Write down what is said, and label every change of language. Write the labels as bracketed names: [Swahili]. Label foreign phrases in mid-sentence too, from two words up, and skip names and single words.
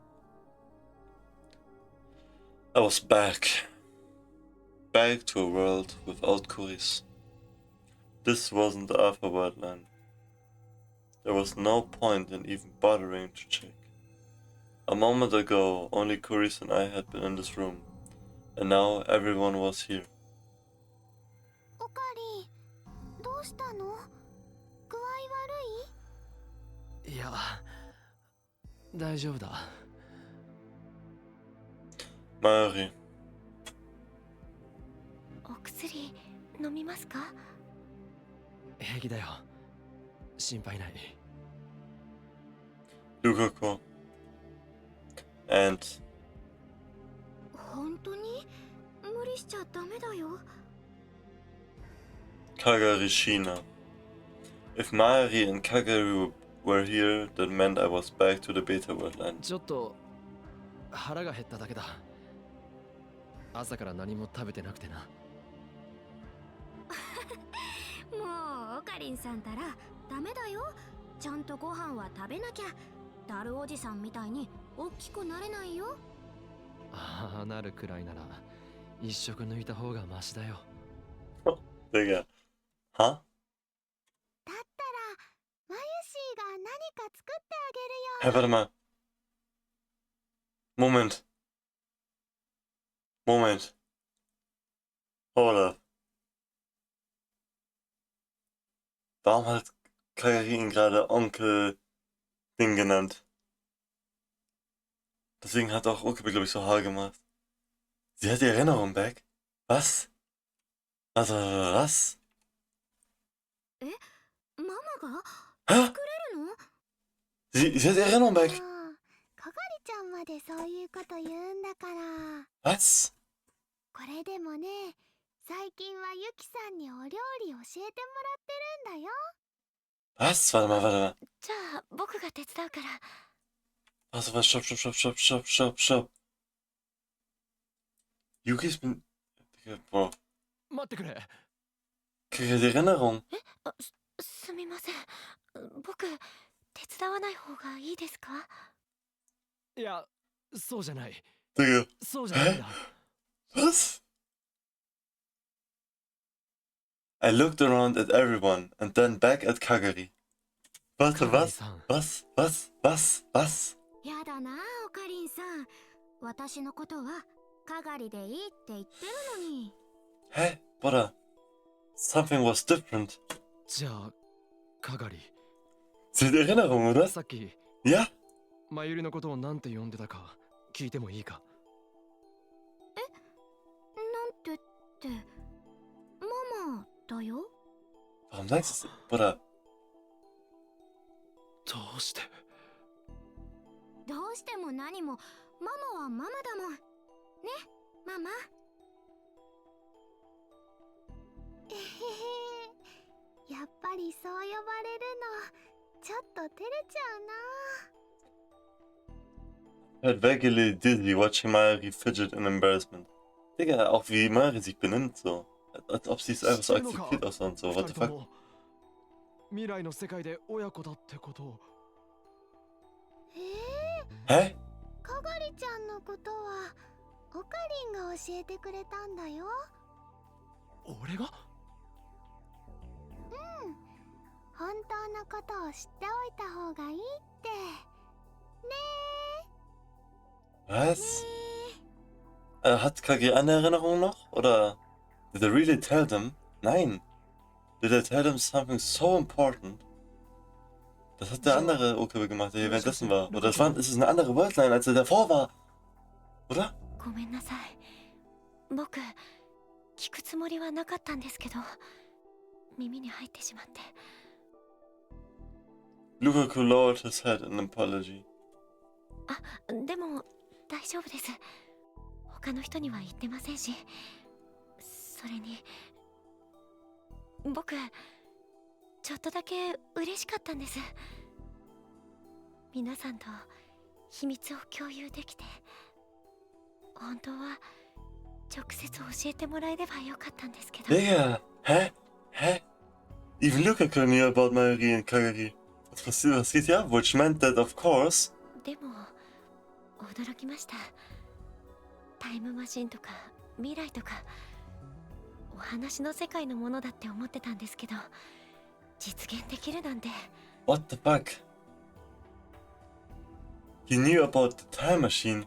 [English] I was back to a world without Carice. This wasn't the Alpha wordline. There was no point in even bothering to check. A moment ago, only Carice and I had been in this room, and now everyone was here. [Japanese] おかり、どうしたの？具合悪い？いや、大丈夫だ。 [English] Mari, [Japanese] お薬飲みますか？平気だよ。心配ない。 [English] Yukiko, and [Japanese] 本当に？無理しちゃダメだよ。 [English] Kagari Shina. If Mari and Kagari were here, that meant I was back to the beta wordline. [Japanese] ちょっと腹が減っただけだ。朝から何も食べてなくてな。もうオカリンさんたらダメだよ。ちゃんとご飯は食べなきゃ。ダルおじさんみたいに大きくなれないよ。ああ、なるくらいなら一食抜いた方がマシだよ。 [German] Digga. Huh? [Japanese] だったらマユシーが何か作ってあげるよ。 [German] Hey, warte mal. Moment. [English] Hold up. [German] Warum hat Kagari ihn gerade Onkel Ding genannt? Deswegen hat auch Okabe, glaube ich, so Haar gemacht. Sie hat die Erinnerung back? Was? Was? [Japanese] ママが [German] Hä? [Japanese] 作れるの？ [German] Sie hat die Erinnerung back? [Japanese] もうかがりちゃんまでそういうこと言うんだから。 [German] Was? [Japanese] これでもね、最近はユキさんにお料理教えてもらってるんだよ。 [German] Was? Warte mal. [Japanese] じゃあ僕が手伝うから。 [German] Was? Stopp. Yukis bin... Digga, boah. [Japanese] 待ってくれ。 [German] Kagari die Erinnerung. [Japanese] すみません。僕手伝わない方がいいですか？いや、そうじゃない。 [German] Digga. [Japanese] そうじゃないんだ。 [German] Was? [English] I looked around at everyone and then back at Kagari. [German] Warte, was? Was? [Japanese] やだなあ、オカリンさん。私のことはかがりでいいって言ってるのに。 [German] Hä? Bruder. [English] Something was different. [Japanese] じゃあ、かがり。 [German] Sie hat Erinnerung, oder? [Japanese] さっき、 [German] Ja? [Japanese] まゆりのことをなんて呼んでたか聞いてもいいか？なんてって、ママだよ。 [German] Warum sagst du es? Bruder. [Japanese] どうして？どうしても何もママはママだもん。ね、ママ。えへへ、やっぱりそう呼ばれるのちょっと照れちゃうな。 [English] Halt vaguely dizzy watching Mari fidget in embarrassment. [German] Digga, auch wie Mari sich benimmt so. Als ob sie es einfach so akzeptiert aus und so. [English] What the fuck? [Japanese] 未来の世界で親子だってことを。 [German] Hä? [Japanese] かがりちゃんのことはオカリンが教えてくれたんだよ。俺が？本当のことを知っておいた方がいいってね [German] Was? Hat KG eine Erinnerung noch? [English] Oder did I really tell them? [German] Nein. [English] Did I tell them something so important? [German] Das hat der andere Okabe gemacht, der hier währenddessen war. Oder das ist es eine andere Wordline, als er davor war. Oder? [Japanese] ごめんなさい。僕聞くつもりはなかったんですけど耳に入ってしまって。 [English] Lukaku lowered his head in apology. [Japanese] でも大丈夫です。他の人には言ってませんし、それに僕ちょっとだけ嬉しかったんです。皆さんと秘密を共有できて、本当は直接教えてもらえればよかったんですけど。 [German] Digga, hä? Hä? [English] Even Lukaku knew about Mayuri and Kagari. [German] Was geht hier? [English] Which meant that, of course. [Japanese] でも驚きました。タイムマシンとか未来とかお話の世界のものだって思ってたんですけど、実現できるなんて。 [English] What the fuck? He knew about the time machine.